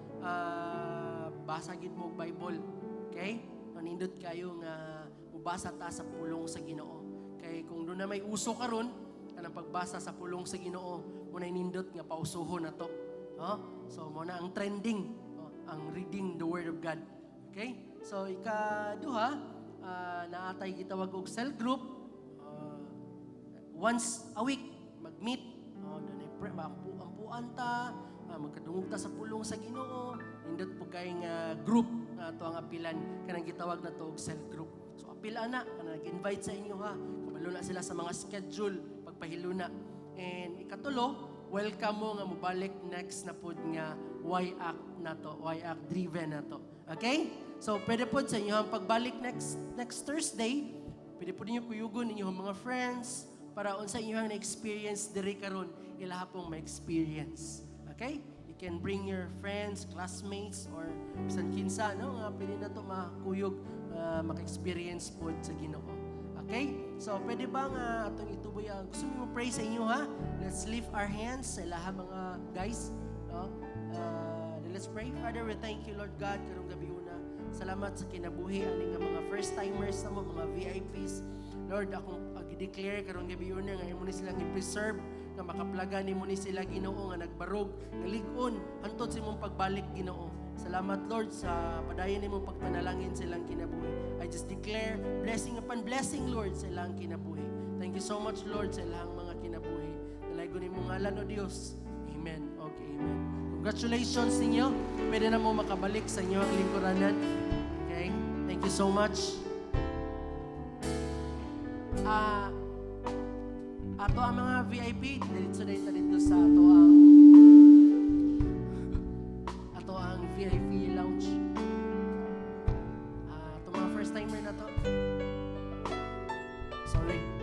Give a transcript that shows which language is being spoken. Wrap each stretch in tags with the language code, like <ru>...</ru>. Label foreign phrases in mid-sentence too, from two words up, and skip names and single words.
<ceb>Ah, basa gid mo og Bible. Okay? Manindot kayo nga mubasa ta sa pulong sa Ginoo. Kay kung doon na may uso karon, kanang pagbasa sa pulong sa Ginoo, muna nindot nga pausuhon na to. Oh? So, muna ang trending, oh, ang</ceb> <en>reading the Word of God.</en> <ceb>Okay? So, ikaduha, ah, naatay gitawag og cell group. Ah, once a week, mag-meet. Oh, doon ay pre-, ampu-, ampuan ta, ah, magkadungog ta sa pulong sa Ginoo. Nindot po kay nga group nga ato ang apilan, kanang gitawag na to og cell group. So, apil ana, kanang nag-invite sa inyo, ha. Kabalo na sila sa mga schedule, pagpahilo na. And ikatulo, welcome mo nga mobalik next na pod nga Y Act na to, Y Act driven na to. Okay? So, pwede pod sa inyo ang pagbalik next,</ceb> <en>next Thursday.</en> <ceb>Pwede po ninyo kuyugon ninyo mga friends para unsa inyo ang na-experience diri karon, ilaha pong ma-experience.</ceb> <en>Okay? You can bring your friends, classmates, or</en> <ceb>bisan kinsa, no? Nga pwede na to makuyog, ah, maka-experience pod sa Ginoo. Okay? So, pwede ba nga atong ituboy ang gusto mo pray sa inyo, ha?</ceb> <en>Let's lift our hands</en> <ceb>sa ilaha mga guys, no?</ceb> <en>Ah, let's pray. Father, we thank you, Lord God,</en> <ceb>karong gabi una. Salamat sa kinabuhi ani nga mga</ceb> <en>first timers</en> <ceb>na mo, mga V I Ps. Lord, akong, ah, gi-declare karong gabi una nga imo ni silang i-preserve, nga makaplaga nimo ni sila, Ginoo, nga nagbarog, nga lig-on hantod sa imong pagbalik, Ginoo. Salamat, Lord, sa padayon nimong pagpanalangin sa ilang kinabuhi.</ceb> <en>I just declare blessing upon blessing, Lord,</en> <ceb>sa ilang kinabuhi.</ceb> <en>Thank you so much, Lord,</en> <ceb>sa ilang mga kinabuhi. Dalaygon nimong ngalan, O Dios.</ceb> <en>Amen. Okay, amen.</en> <ceb>Congratulations ninyo. Pwede na mo makabalik sa inyo ang lingkuranan.</ceb> <en>Okay? Thank you so much.</en> <ceb>Ah, ato ang mga V I P, diretso na ito dito sa ato ang, ato ang</ceb> <en>V I P lounge.</en> <ceb>Ah, ato mga</ceb> <en>first timer</en> <ceb>na to.</ceb> <en>Sorry.</en>